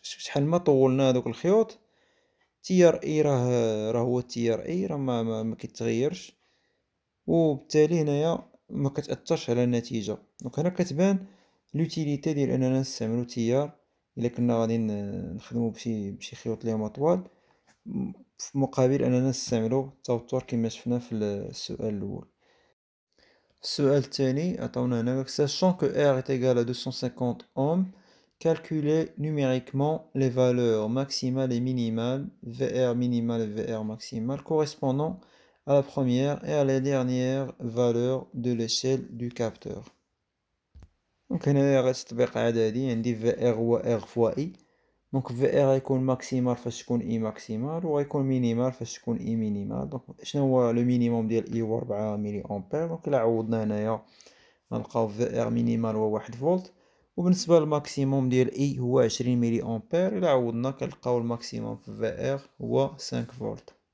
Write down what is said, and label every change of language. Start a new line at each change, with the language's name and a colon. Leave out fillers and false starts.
Arabic: شحال ما طولنا هذوك الخيوط تيار اي راه هو التيار اي راه ما كيتغيرش، وبالتالي هنايا ما كتاثرش على النتيجه. دونك هنا كتبان لوتيليتي ديال اننا نستعملو تيار الا كنا غادي نخدمو بشي خيوط اللي هما طوال، في مقابل اننا نستعملو التوتر كما شفنا في السؤال الاول. في السؤال الثاني عطاونا هنا
French: sachant que R est égal à 250 ohms, calculer numériquement les valeurs maximales et minimales VR minimale et VR maximale correspondant à la première et à la dernière valeur de l'échelle du capteur.
Arabic: دونك هنايا غتطبيق عددي، عندي VR هو R فوا I. دونك في ار غيكون ماكسيمال فاش تكون اي ماكسيمال، وغيكون مينيمال فاش تكون اي مينيمال. دونك شنو هو لو مينيموم ديال اي هو 4 ملي امبير. دونك الا عوضنا هنايا غنلقاو في ار مينيمال هو 1 فولت، وبالنسبه للماكسيموم ديال اي هو 20 ملي امبير. الا عوضنا كنلقاو الماكسيموم في ار هو 5 فولت.